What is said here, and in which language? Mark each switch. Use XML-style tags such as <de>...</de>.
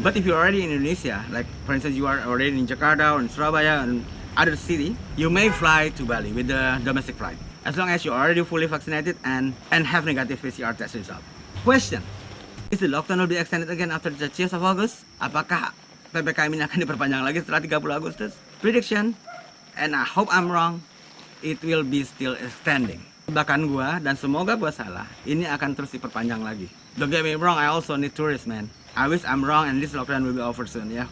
<en>But if you're already in Indonesia, like for instance you are already in Jakarta or in Surabaya and other city, you may fly to Bali with the domestic flight, as long as you're already fully vaccinated and have negative PCR test result. Question: is the lockdown will be extended again after the 30th of August?</en> <id>Apakah PPKM ini akan diperpanjang lagi setelah 30 Agustus?</id> <en>Prediction, and I hope I'm wrong, it will be still extending.</en> <id>Bahkan gua, dan semoga gua salah, ini akan terus diperpanjang lagi.</id> <en>Don't get me wrong, I also need tourists, man. I wish I'm wrong and this lockdown will be over soon, ya.</en>